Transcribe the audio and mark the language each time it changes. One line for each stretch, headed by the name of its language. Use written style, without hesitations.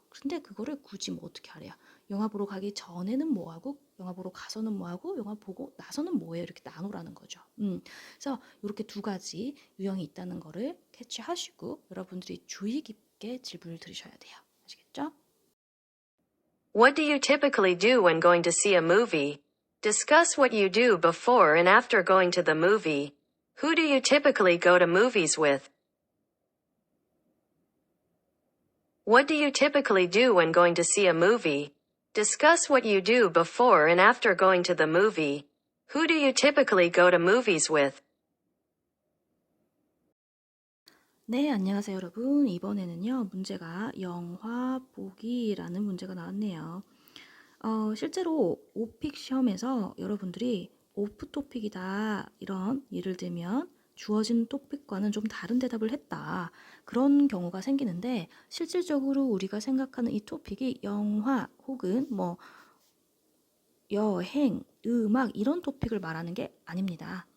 Korean: 근데 그거를 굳이 뭐 어떻게 하래요? 영화 보러 가기 전에는 뭐 하고 영화 보러 가서는 뭐 하고 영화 보고 나서는 뭐해요? 이렇게 나누라는 거죠. 그래서 이렇게 두 가지 유형이 있다는 거를 캐치하시고 여러분들이 주의 깊게 질문을 들으셔야 돼요. 아시겠죠?
English: What do you typically do when going to see a movie? Discuss what you do before and after going to the movie. Who do you typically go to movies with? What do you typically do when going to see a movie? Discuss what you do before and after going to the movie. Who do you typically go to movies with?
Korean: 네, 안녕하세요 여러분. 이번에는요 문제가 영화 보기라는 문제가 나왔네요. 실제로 오픽 시험에서 여러분들이 오프 토픽이다 이런 예를 들면 주어진 토픽과는 좀 다른 대답을 했다 그런 경우가 생기는데 실질적으로 우리가 생각하는 이 토픽이 영화 혹은 뭐 여행, 음악 이런 토픽을 말하는 게 아닙니다.